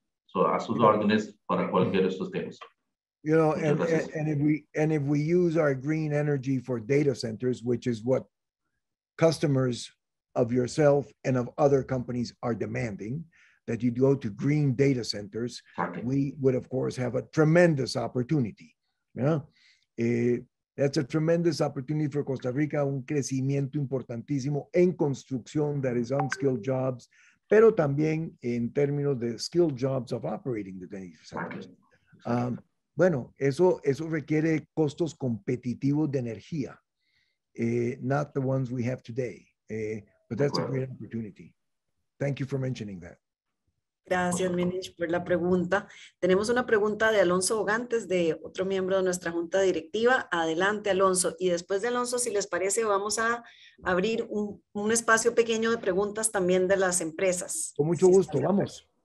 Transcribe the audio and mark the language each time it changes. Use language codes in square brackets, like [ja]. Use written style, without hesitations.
[es] So, a sus órdenes para cualquier de estos temas. [en] And if we use our green energy for data centers, which is what customers of yourself and of other companies are demanding, that you go to green data centers, we would, of course, have a tremendous opportunity. That's a tremendous opportunity for Costa Rica, [es] un crecimiento importantísimo en construcción, [en] that is unskilled jobs, [es] pero también en términos de [en] skilled jobs of operating the data centers. [es] Bueno, eso requiere costos competitivos de energía, [en] not the ones we have today, but that's a great opportunity. Thank you for mentioning that. [es] Gracias, Munish, por la pregunta. Tenemos una pregunta de Alonso Bogantes, de otro miembro de nuestra junta directiva. Adelante, Alonso. Y después de Alonso, si les parece, vamos a abrir un espacio pequeño de preguntas también de las empresas. Con mucho gusto, vamos.